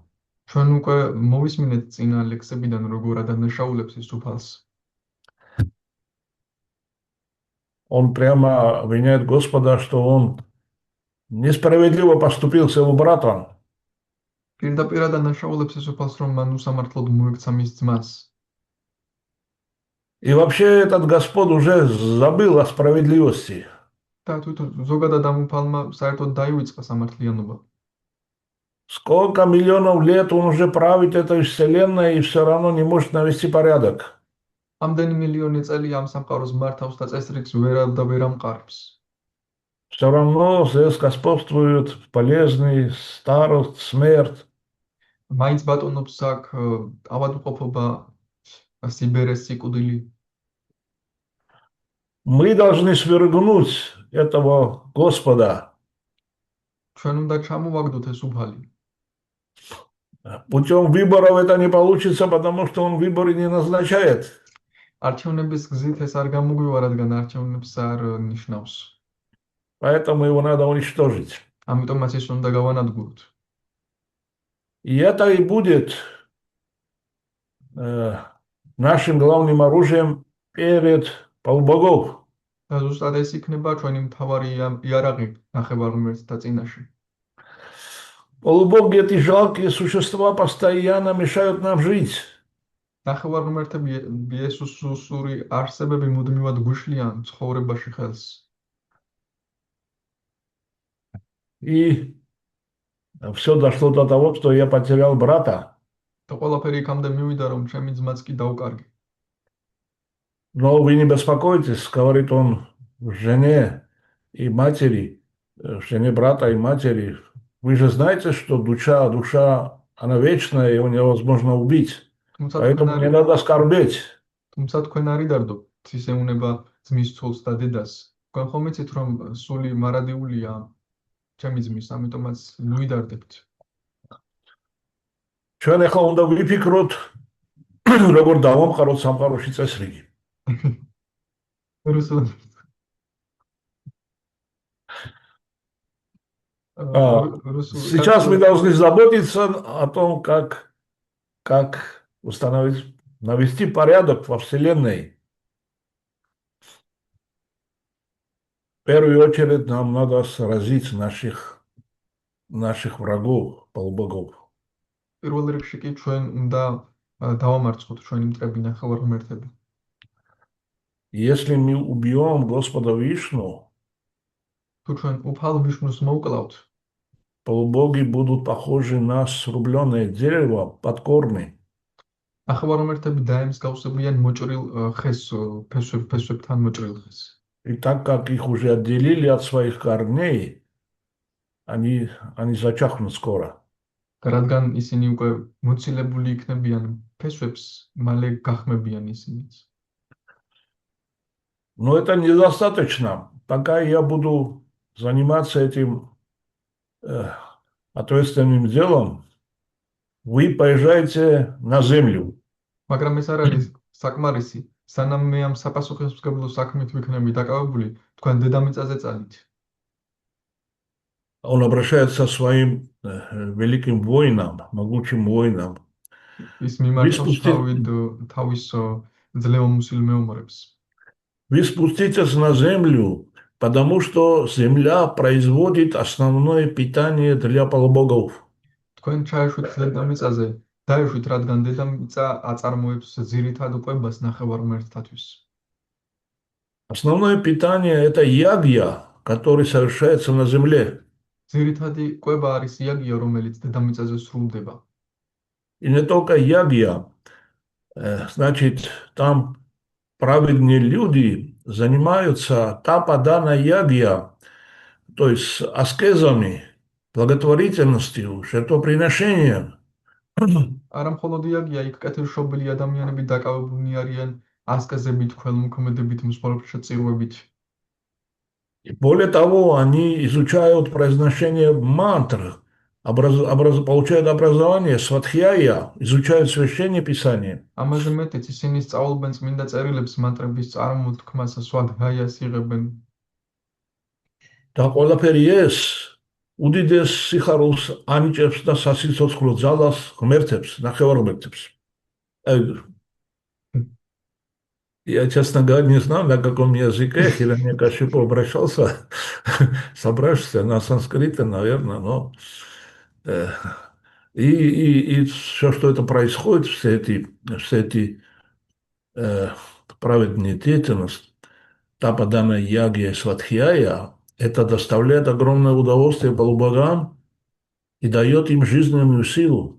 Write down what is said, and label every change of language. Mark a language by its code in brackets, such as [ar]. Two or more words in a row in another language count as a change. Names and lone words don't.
[ka] ჩვენ უკვე მოვისმინეთ წინა ლექსებიდან, როგორ ადანაშაულებს ის უფალს. [ru] Он прямо обвиняет Господа, что он несправедливо поступил с его братом. [ka] პირდაპირ ადანაშაულებს ის უფალს, რომ მან უსამართლოდ მოექცა მის ძმას. [ru] И вообще этот Господь уже забыл о справедливости. [ka] და თვითონ ზოგადად ამ უფალმა საერთოდ დაივიწყა სამართლიანობა. [ru] Сколько миллионов лет он уже правит этой вселенной и все равно не может навести порядок. [ka] ამდენი მილიონი წელი ამ სამყაროს მართავს და წესრიგს ვერ ამყარებს. [ru] Все равно здесь господствует болезни, старость, смерть. [ka] მაინც ბატონობს აქ ავადმყოფობა, სიბერე, სიკვდილი. [ru] Мы должны свергнуть этого Господа. [ka] ჩვენ უნდა ჩამოვაგდოთ ეს უფალი. [ru] Путем выборов это не получится, потому что он выборы не назначает. [ka] არჩევნების გზით ეს არ გამოგვივა, რადგან არჩევნებს არ ნიშნავს. [ru] Поэтому его надо уничтожить. [ka] ამიტომაც ის უნდა გავანადგუროთ. [ru] И это и будет нашим главным оружием перед полубогов. [ka] და ზუსტად ეს იქნება ჩვენი მთავარი იარაღი ნახევარმღერთთა წინაშე. [ru] Полубоги, эти жалкие существа, постоянно мешают нам жить. [ka] ნახევარმღერთები იესუსური არსებები მუდმივად გვიშლიან ცხოვრებაში ხელს. [ru] И все дошло до того, что я потерял брата. [ka] და ყველაფერი იქამდე მივიდა, რომ ჩემი ძმაც კი დაუკარგი. [ru] Но вы не беспокойтесь, говорит он жене и матери, жене брата и матери. Вы же знаете, что душа, она вечная, его невозможно убить. Поэтому не надо скорбеть. [ka] თუმცა თქვენ არ იდარდობთ, ის ეუნება ძმის ცოლს და დედას. თქვენ ხომ იცით, რომ სული მარადიულია ჩემი ძმის, ამიტომაც მივიდარდებთ. ჩვენ ახლა უნდა ვიფიქროთ, როგორ დავამყაროთ სამყაროში წესრიგი. რუსულად. [ru] Сейчас мы должны заботиться о том, как установить, навести порядок во Вселенной. В первую очередь нам надо сразить наших врагов, полубогов. [ka] პირველ რიგში კი ჩვენ უნდა დავამარცხოთ ჩვენი მტრები ნახევარმღერთები. [ru] Если мы убьем Господа Вишну, [ka] თუ ჩვენ უფალ ვიშნუს მოვკლავთ, [ru] полубоги будут похожи на срубленное дерево под корни. [ka] ნახევარმღერთები დაემსგავსებიან моჭრილ ხეს, ფესვებთან მოჭრილ ხეს. [ru] И так как их уже отделили от своих корней, они зачахнут скоро. [ka] რადგან ისინი უკვე მოცილებული იქნებიან ფესვებს, მალე გახმებიან ისინიც. [ru] Но это недостаточно. Пока я буду заниматься этим ответственным делом, вы поезжайте на землю. [ka] მაგრამ ეს არ არის საკმარისი. სანამ მე ამ საპასუხისმგებლო საქმით ვიქნები დაკავებული, თქვენ დედამიწაზე წალით. [ru] Он обращается к своим великим воинам, могучим воинам. [ka] ის მიმართავს თავის ძლევამოსილ მეომრებს. [ru] Вы спуститесь на землю, потому что земля производит основное питание для полубогов. [ka] თქვენ ჩაეშვით დედამიწაზე, დაეშვით, რადგან დედამიწა აწარმოებს ძირითად კვებას ნახევარმღერთთათვის. [ru] Основное питание – это ягья, который совершается на земле. [ka] ძირითადი კვება არის იაგია, რომელიც დედამიწაზე სრულდება. [ru] И не только ягья, значит, там праведные люди занимаются тападана ягья, то есть аскезами, благотворительностью, жертвоприношением. [ka] არა მხოლოდ იაგია, იქ კეთილშობილი ადამიანები დაკავებულნი არიან ასკეზებით, ქველმოქმედებით, მსხვერპლთა წირვებით. [ru] И более того, они изучают произношение мантр, получают образование сватхьяя, изучают священное писание. [ka] ამაზე მეტიც ისინი სწავლობენ წმინდა წერილებს, მანტრების წარმოთქმას, სვადჰაიას იღებენ. და ყველაფერი ეს უდიდეს სიხარულს ანიჭებს და სასიცოცხლო ძალას ღმერთებს, ნახევარმცველებს. [ru] Я, честно говоря, не знаю, на каком языке Хирanyakashipu обращался, собравшись на санскрите, наверное, но э, и все, что это происходит, все эти э, праведные деятельности, Тападана Яги и Сватхьяя, это доставляет огромное удовольствие полубогам и дает им жизненную силу.